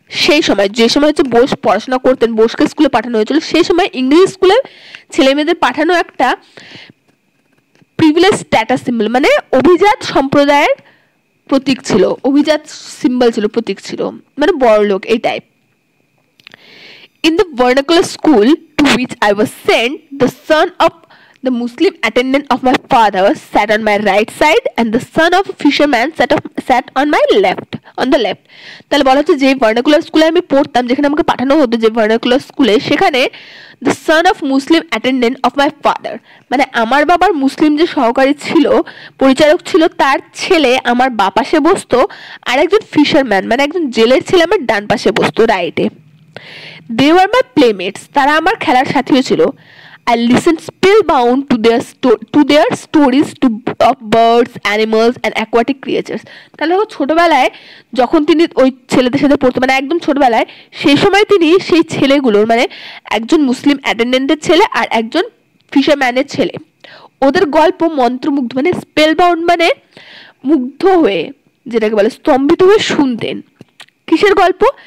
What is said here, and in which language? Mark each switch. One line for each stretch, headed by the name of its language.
Bangla: সেই সময়, যে সময় হচ্ছে বোস পড়াশোনা করতেন, বোসকে স্কুলে পাঠানো হয়েছিল, সেই সময় ইংলিশ স্কুলে ছেলে মেয়েদের পাঠানো একটা প্রিভিলেজ স্ট্যাটাস সিম্বল মানে অভিজাত সম্প্রদায়ের প্রতীক ছিল, অভিজাত সিম্বল ছিল, প্রতীক ছিল, মানে বড় লোক এই type.
English: In the vernacular school to which I was sent, the son of the Muslim attendant of my father sat on my right side and the son of a fisherman sat on my left, on the left।
Bangla: তাহলে বলা হচ্ছে যে vernacular স্কুলে আমি পড়তাম, যেখানে আমাকে পাঠানো হতো যে ভার্নাকুলার স্কুলে, সেখানে
English: the son of Muslim attendant of my father
Bangla: মানে আমার বাবার মুসলিম যে সহকারী ছিল, পরিচারক ছিল, তার ছেলে আমার বাঁ পাশে বসতো, আর একজন ফিশারম্যান মানে একজন জেলের ছেলে আমার ডান পাশে বসতো, রাইটে।
English: They were my playmates,
Bangla: তারা আমার খেলার সাথীও ছিল।
English: I listened spellbound to their stories of birds, animals and aquatic creatures।
Bangla: তাহলে ছোটবেলায় যখন তিনি ওই ছেলেদের সাথে পড়তো, মানে একদম ছোটবেলায়, সেই সময় তিনি সেই ছেলেগুলোর মানে একজন মুসলিম অ্যাটেন্ডেন্টের ছেলে আর একজন ফিশারম্যানের ছেলে, ওদের গল্প মন্ত্রমুগ্ধ মানে স্পেলবাউন্ড মানে মুগ্ধ হয়ে, যেটাকে বলে স্তম্ভিত হয়ে শুনতেন। কিসের গল্প?